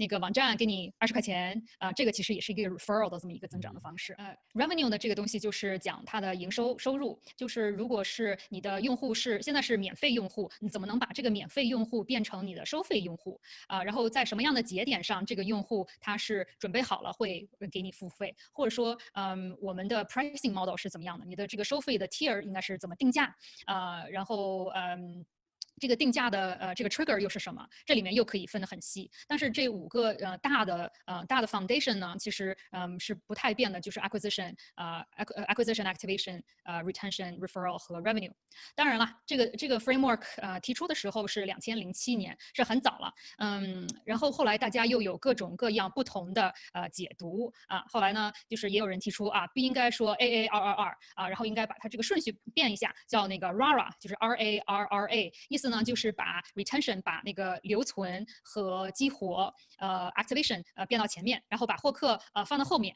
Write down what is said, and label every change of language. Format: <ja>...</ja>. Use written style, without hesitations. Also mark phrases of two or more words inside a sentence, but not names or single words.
<zh>个网站，给你20块钱这个其实也是一个 referral 的这么一个增长的方式。revenue 的这个东西就是讲它的营收入，就是如果是你的用户现在是免费用户，你怎么能把这个免费用户变成你的收费用户然后在什么样的节点上这个用户他是准备好了会给你付费，或者说我们的</zh> <en>pricing model</en> <zh>是怎么样的，你的这个收费的 tier 应该是怎么定价然后这个定价的这个 trigger 又是什么？这里面又可以分得很细。但是这5个大的 foundation 呢，其实是不太变的，就是</zh> <en>acquisition activation retention referral</en> <zh>和 revenue。当然了，这个 framework 提出的时候是2007年，是很早了。然后后来大家又有各种各样不同的解读啊。后来呢，就是也有人提出啊，不应该说 AARRR 啊，然后应该把它这个顺序变一下，叫那个 RARA， 就是 RARRA， 意思呢就是把 retention 把那个留存和激活activation变到前面，然后把获客放到后面。</zh>